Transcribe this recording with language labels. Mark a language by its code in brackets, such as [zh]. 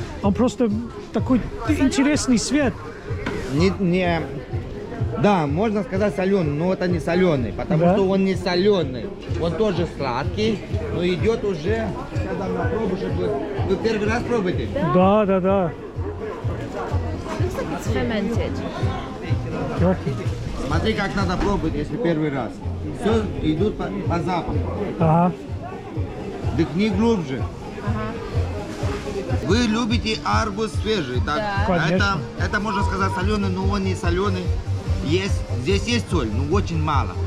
[ru] Он просто такой интересный цвет. Да, можно сказать соленый, но это не соленый, потому Да? что он не соленый. Он тоже сладкий, но идет уже. Сейчас дам на пробу, чтобы вы первый раз пробуете. Да. [en] Looks like it's fermented. [ru] Смотри, как надо пробовать, если первый раз. Все идут по запаху. Ага. Дыхни глубже. Вы любите арбуз свежий, так? Да. Конечно. Это можно сказать соленый, но он не соленый. Здесь есть соль, но очень мало.